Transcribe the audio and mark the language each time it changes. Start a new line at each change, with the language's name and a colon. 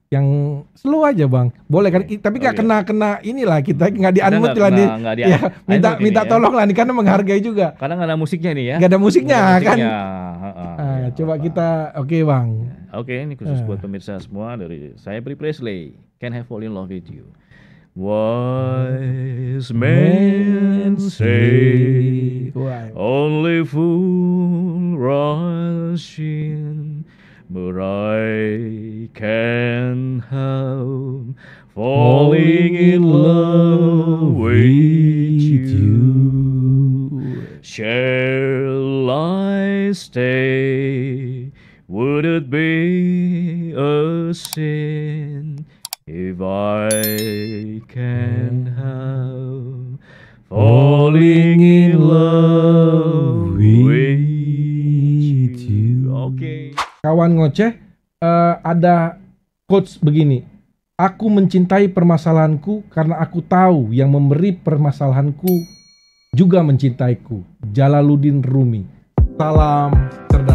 Indonesian: Yang slow aja Bang, boleh kan? Tapi nggak kena inilah, kita nggak di-unmute lah nih. Ya, minta tolong lah nih karena menghargai juga. Karena nggak ada musiknya nih ya. Nggak ada musiknya kan? Coba kita, Bang. Ini khusus buat pemirsa semua dari saya Pri Presley.
English: Can't Have Fall in Love with You. Wise men say only fool rush in. But I can't help falling in love with you. Shall I stay? Would it be a sin if I can't help falling in love with you? Okay.
Indonesian: Kawan ngoceh, ada quotes begini. Aku mencintai permasalahanku karena aku tahu yang memberi permasalahanku juga mencintaiku. Jalaluddin Rumi. Salam